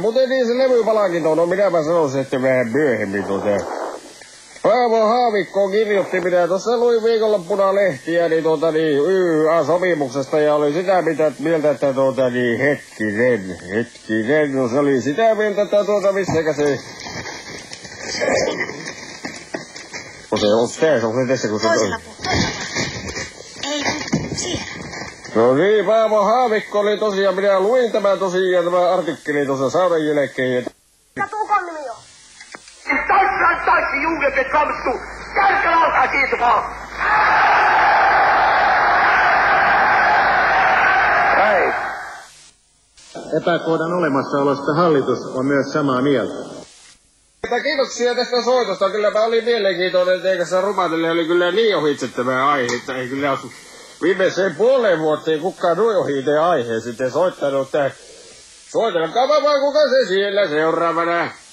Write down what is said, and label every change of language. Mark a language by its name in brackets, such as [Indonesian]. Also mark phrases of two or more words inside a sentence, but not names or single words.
[Finnish] Mutta niin se levypalakin tuon, no minäpä sanoisin, että vähän myöhemmin Paavo Haavikko kirjoitti, mitä tuossa luin viikonloppuna lehtiä, niin YA-sopimuksesta ja oli sitä mieltä, että hetkinen, no se oli sitä mieltä, että missäkä se... Kun se on tässä, kun se... Toisella. Ei, siellä. No niin, Paavo Haavikko oli tosiaan, minä luin tämä artikkeli tuossa saunan jälkeen. Mikä Tukon nimi on? [German] In Deutschland, deutsche Jugend, bekommst du Geld als jede Frau. [Finnish] Ei. Epäkohdan olemassaolosta hallitus on myös samaa mieltä. Kiitoksia tästä soitosta. Kylläpä oli mielenkiintoinen, että eikä Rumatille oli kyllä niin ohitsettavaa aihe, että ei kyllä ole viimeiseen puoleen vuoteen kukaan noin ohite aiheen sitten soittanut, että soitelkaa vaan kuka se siellä seuraavana.